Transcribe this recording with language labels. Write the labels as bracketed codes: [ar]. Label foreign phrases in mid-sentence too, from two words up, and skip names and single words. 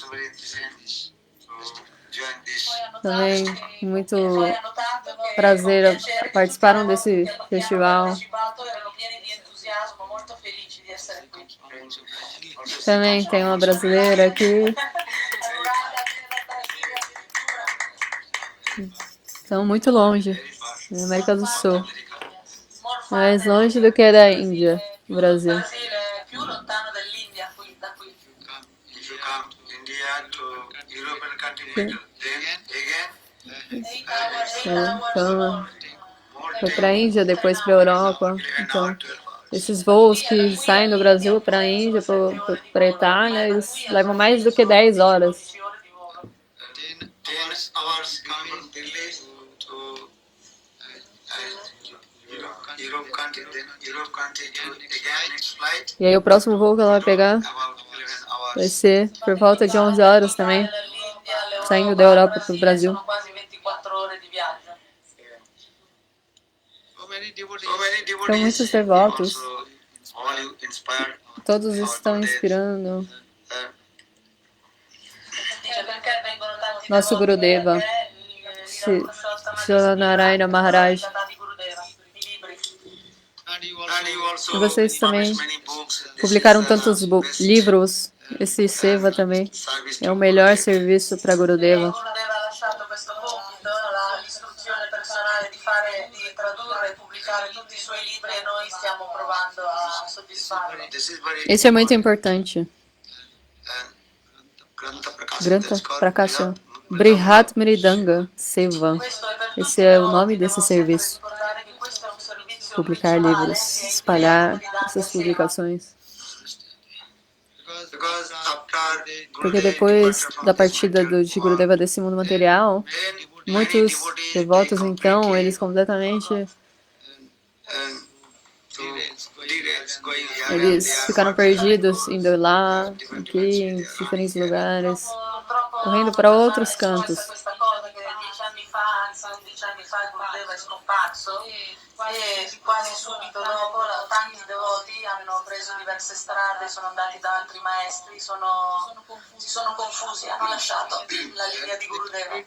[pt] Também muito prazer participaram desse festival. Também tem uma brasileira aqui. Estão muito longe, na América do Sul. Mais longe do que da Índia, o Brasil. [it] Brasile è più lontano dell'India da qui. [en] If you come to India to European country middle, then again [pt] Então, foi para a Índia, depois para a Europa. Então, esses voos que saem do Brasil para a Índia, para a Itália, eles levam mais do que 10 horas. [en] 10 hours coming from Delhi to Europe country, then Europe country to again next flight [pt] E aí o próximo voo que ela vai pegar [en] about 11 hours. [pt] vai ser por volta de 11 horas também, saindo da Europa para o Brasil. [it] Sono quasi 24 ore di viaggio. [en] So many [pt] São muitos devotos, [en] also all you inspired. [pt] todos estão inspirando [it] Dice perché vengono tanti [pt] nosso [it] devoti, Gurudeva, perché il Srila Narayana Maharaj. di Gurudeva, i libri. [en] And you also [pt] E vocês também [en] publish many books. This [pt] publicaram [en] is, [pt] tantos [en] best [pt] livros. Esse Seva também [en] service [pt] é o [en] to [pt] melhor [en] Gurudeva. [pt] serviço para Gurudeva. [it] Gurudeva ha lasciato questo compito, l'istruzione personale di tradurre e pubblicare tutti i suoi libri e noi stiamo provando a soddisfarlo. [en] This is very [pt] Isso é muito importante. Granta Granta Prakasha Brihat Mridanga Seva. [it] Questo è per tutti [pt] Esse [it] i [pt] é o [it] devoti, [pt] nome desse [it] devo sempre [pt] serviço. [it] ricordare che questo è un servizio [pt] Publicar [it] principale [pt] livros, [it] che [pt] espalhar [it] implica di [pt] essas [it] Seva. [pt] publicações. [en] because after [pt] Porque depois da partida de Gurudeva desse mundo material, muitos devotos então, eles completamente eles ficaram perdidos, indo lá, aqui, em diferentes lugares, correndo para outros cantos. [it] Questa cosa che 10 anni fa, anzi 11 anni fa Gurudeva è scomparso e quasi subito dopo tanti devoti hanno preso diverse strade, sono andati da altri maestri, si sono confusi, hanno lasciato la linea di Gurudeva.